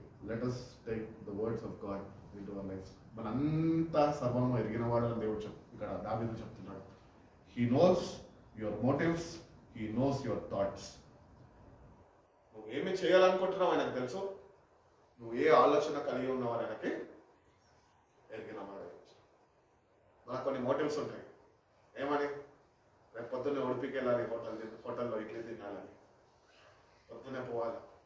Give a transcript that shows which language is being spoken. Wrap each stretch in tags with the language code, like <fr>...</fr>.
<en>Let us take the words of God into our lives.</en> <te>మనంతా సర్వము ఎరిగిన వాడు అని దేవుడు ఇక్కడ దావీదు చెప్తున్నాడు.</te> <en>He knows your motives, he knows your thoughts.</en> <te>నువ్వు ఏమి చేయాలనుకుంటున్నావు ఆయనకు తెలుసు. నువ్వు ఏ ఆలోచన కలిగి ఉన్నావు అని ఆయనకి ఎరిగిన వాడు. మనకు కొన్ని మోటివ్స్ ఉంటాయి. ఏమని? రేపు పొద్దున్నే ఉడిపికి వెళ్ళాలి, హోటల్లో ఇడ్లీ తినాలని, పొద్దున్నే పోవాలి.</te>